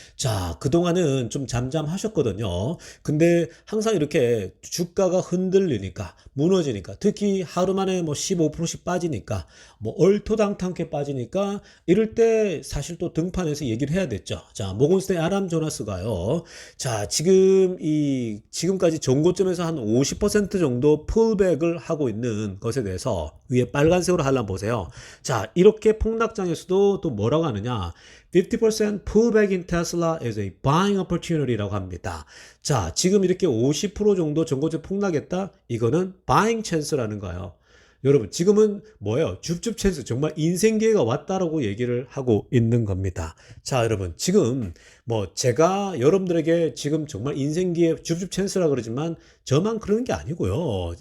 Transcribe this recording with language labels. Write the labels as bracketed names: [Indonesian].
[Korean] 자, 그동안은 좀 잠잠하셨거든요. 근데 항상 이렇게 주가가 흔들리니까, 무너지니까, 특히 하루 만에 뭐 15%씩 빠지니까, 뭐 얼토당탕하게 빠지니까, 이럴 때 사실 또 등판에서 얘기를 해야 됐죠. 자, 모건 스탠리 애담 조나스가요. 자, 지금까지 전고점에서 한 50% 정도 풀백을 하고 있는 것에 대해서 위에 빨간색으로 한번 보세요. 자, 이렇게 폭락장에서도 또 뭐라고 하느냐? [English] 50% pullback in Tesla is a buying opportunity [Korean] 라고 합니다. 자, 지금 이렇게 50% 정도 전고점 폭락했다? 이거는 [English] buying chance [Korean] 라는 거예요. 여러분 지금은 뭐예요? 줍줍 찬스 정말 인생 기회가 왔다라고 얘기를 하고 있는 겁니다. 자, 여러분 지금 뭐 제가 여러분들에게 지금 정말 인생 기회 줍줍 찬스라 그러지만 저만 그러는 게 아니고요.